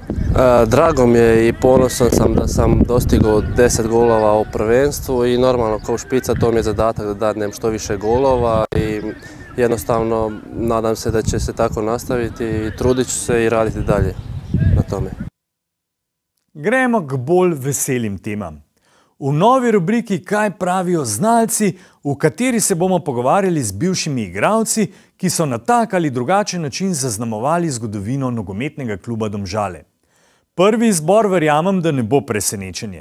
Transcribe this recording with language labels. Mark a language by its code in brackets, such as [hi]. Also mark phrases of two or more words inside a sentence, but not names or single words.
[hr] Drago mi je i ponosan sam da sam dostigao 10 golova u prvenstvu i normalno kao špica to mi je zadatak da dadnem što više golova i jednostavno nadam se da će se tako nastaviti i trudit ću se i raditi dalje na tome. [sl] Gremo k bolj veselim temam. V novi rubriki Kaj pravijo znalci, v kateri se bomo pogovarjali z bivšimi igralci, ki so na tak ali drugačen način zaznamovali zgodovino nogometnega kluba Domžale. Prvi izbor verjamem, da ne bo presenečenje.